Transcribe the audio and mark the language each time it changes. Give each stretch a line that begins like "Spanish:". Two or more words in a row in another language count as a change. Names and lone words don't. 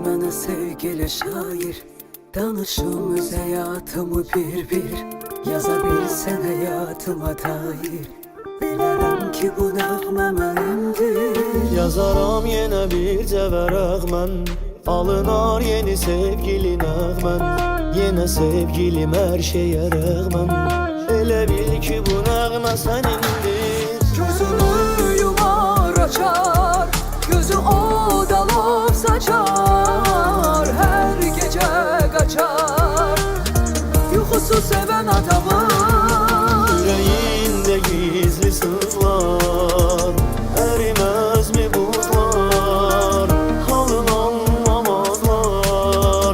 Turkish: bana sevgili şair, danışım hayatımı bir bir. Yazabilsen hayatıma dair,
Azerbaijani: bilərəm ki bu nəğmə mənimdir. Yazaram yenə bircə vərəq mən, alınar yeni sevgili nəğmən. Yenə sevgilim hər şeyə rəğmən, elə bil ki bu nəğmə sənindir.
Turkish: Gözünü yumar açar, gözü o dalov saçar, her gece kaçar,
Azerbaijani: yuxusu seven adamın.
Turkish: Yüreğinde gizli sızlar, erimez mi buzlar, halın anlamazlar.